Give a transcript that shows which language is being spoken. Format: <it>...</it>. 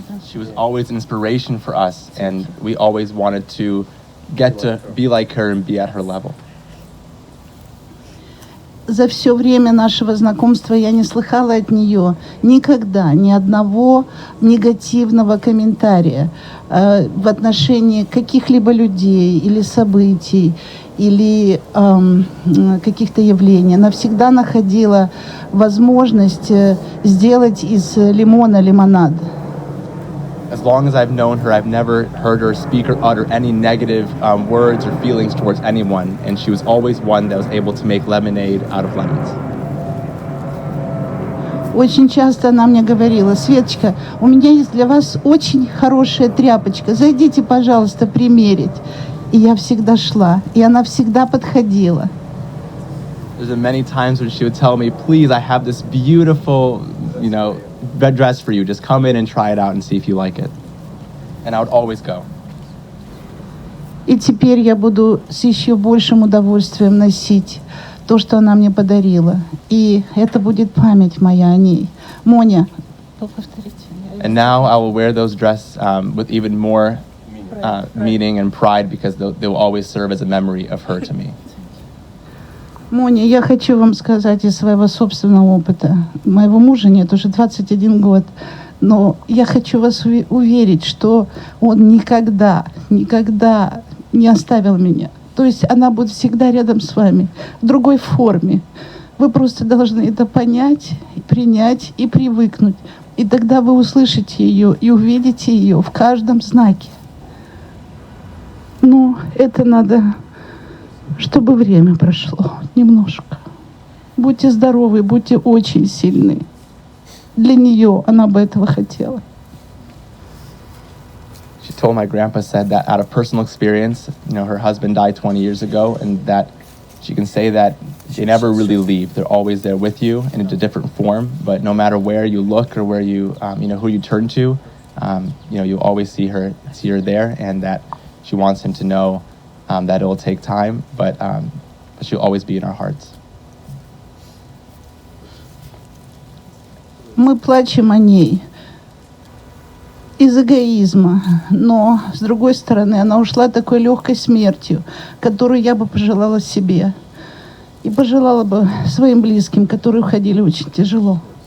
<en>She was always an inspiration for us, and we always wanted to get to be like her and be at her level.</en> <ru>За все время нашего знакомства я не слыхала от нее никогда ни одного негативного комментария в отношении каких-либо людей или событий, или каких-то явлений. Она всегда находила возможность сделать из лимона лимонад.</ru> <en>As long as I've known her, I've never heard her speak or utter any negative words or feelings towards anyone, and she was always one that was able to make lemonade out of lemons.</en> <ru>Очень часто она мне говорила: Светочка, у меня есть для вас очень хорошая тряпочка, зайдите, пожалуйста, примерить. И я всегда шла, и она всегда подходила.</ru> <en>There's been many times when she would tell me, please, I have this beautiful, red dress for you. Just come in and try it out and see if you like it. And I would always go.</en> <ru>И теперь я буду с еще большим удовольствием носить то, что она мне подарила. И это будет память моя о ней. Моня, повторите.</ru> <en>And now I will wear those dresses with even more meaning and pride, because they will always serve as a memory of her to me.</en> <ru>Моня, я хочу вам сказать из своего собственного опыта. Моего мужа нет уже 21 год. Но я хочу вас уверить, что он никогда не оставил меня. То есть она будет всегда рядом с вами, в другой форме. Вы просто должны это понять, принять и привыкнуть. И тогда вы услышите ее и увидите ее в каждом знаке. Но это надо, чтобы время прошло немножко. Будьте здоровы, будьте очень сильны. Для нее она бы этого хотела.</ru> <en>She told my grandpa, said that out of personal experience, her husband died 20 years ago, and that she can say that they never really leave. They're always there with you in a different form, but no matter where you look or where you, who you turn to, you always see her there, and that she wants him to know that it will take time, but she'll always be in our hearts.</en> <ru>Мы плачем о ней из эгоизма, но, с другой стороны, она ушла такой легкой смертью, которую я бы пожелала себе. И пожелала бы своим близким, которые уходили очень тяжело.</ru>